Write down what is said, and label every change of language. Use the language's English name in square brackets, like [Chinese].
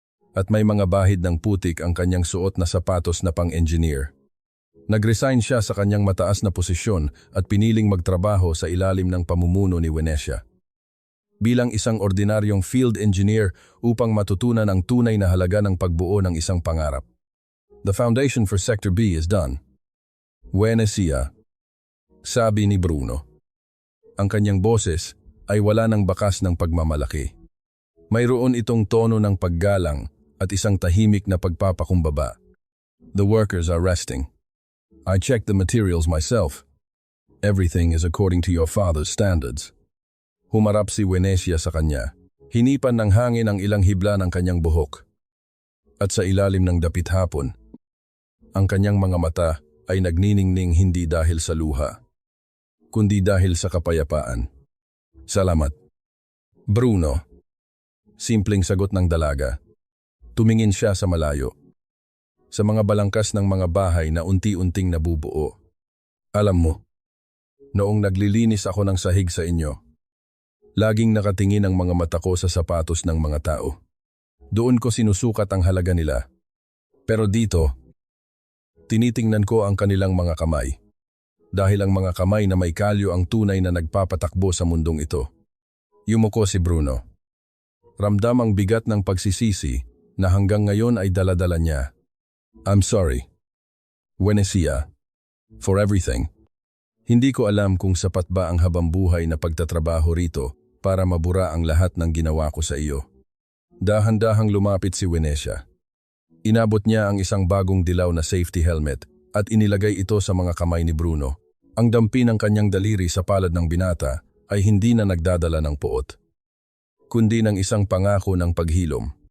[Filipino] At may mga bahid ng putik ang kanyang suot na sapatos na pang-engineer. Nag-resign siya sa kanyang mataas na posisyon at piniling magtrabaho sa ilalim ng pamumuno ni Venecia. Bilang isang ordinaryong field engineer upang matutunan ang tunay na halaga ng pagbuo ng isang pangarap. [English] The foundation for Sector B is done. [Filipino] Venecia, sabi ni Bruno. Ang kanyang boses ay wala ng bakas ng pagmamalaki. Mayroon itong tono ng paggalang at isang tahimik na pagpapakumbaba. [English] The workers are resting. I checked the materials myself. Everything is according to your father's standards. [Filipino] Humarap si Venecia sa kanya. Hinipan ng hangin ang ilang hibla ng kanyang buhok. At sa ilalim ng dapit hapon, ang kanyang mga mata ay nagniningning hindi dahil sa luha, kundi dahil sa kapayapaan. Salamat. Bruno. Simpleng sagot ng dalaga. Tumingin siya sa malayo. Sa mga balangkas ng mga bahay na unti-unting nabubuo. Alam mo, noong naglilinis ako ng sahig sa inyo, laging nakatingin ang mga mata ko sa sapatos ng mga tao. Doon ko sinusukat ang halaga nila. Pero dito, tinitingnan ko ang kanilang mga kamay. Dahil ang mga kamay na may kalyo ang tunay na nagpapatakbo sa mundong ito. Yumuko si Bruno. Ramdam ang bigat ng pagsisisi na hanggang ngayon ay daladala niya. [English] I'm sorry, Venecia, for everything. [Filipino] Hindi ko alam kung sapat ba ang habambuhay na pagtatrabaho rito para mabura ang lahat ng ginawa ko sa iyo. Dahan-dahang lumapit si Venecia. Inabot niya ang isang bagong dilaw na safety helmet at inilagay ito sa mga kamay ni Bruno. Ang dampi ng kanyang daliri sa palad ng binata ay hindi na nagdadala ng puot, kundi ng isang pangako ng paghilom.